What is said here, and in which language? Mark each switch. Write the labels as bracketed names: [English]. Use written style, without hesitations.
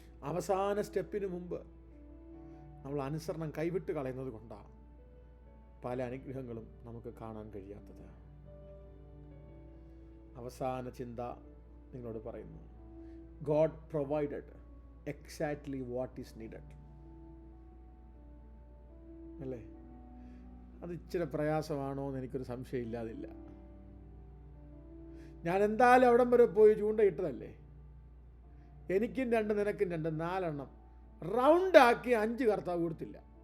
[Malayalam] അവസാന സ്റ്റെപ്പിന് മുമ്പ് നമ്മൾ അനുസരണം കൈവിട്ട് കളയുന്നത് കൊണ്ടാണ് പല അനുഗ്രഹങ്ങളും നമുക്ക് കാണാൻ കഴിയാത്തത്. അവസാന ചിന്ത നിങ്ങളോട് പറയുന്നു, [English] God provided exactly what is needed. [Malayalam] അല്ലേ? അത് ഇച്ചിരി പ്രയാസമാണോ എന്ന് എനിക്കൊരു സംശയം ഇല്ലാതില്ല. ഞാൻ എന്തായാലും അവിടം വരെ പോയി ചൂണ്ടയിട്ടതല്ലേ? എനിക്കും 2, നിനക്കും 2, 4 എണ്ണം റൗണ്ടാക്കി 5 കർത്താവ് കൊടുത്തില്ല.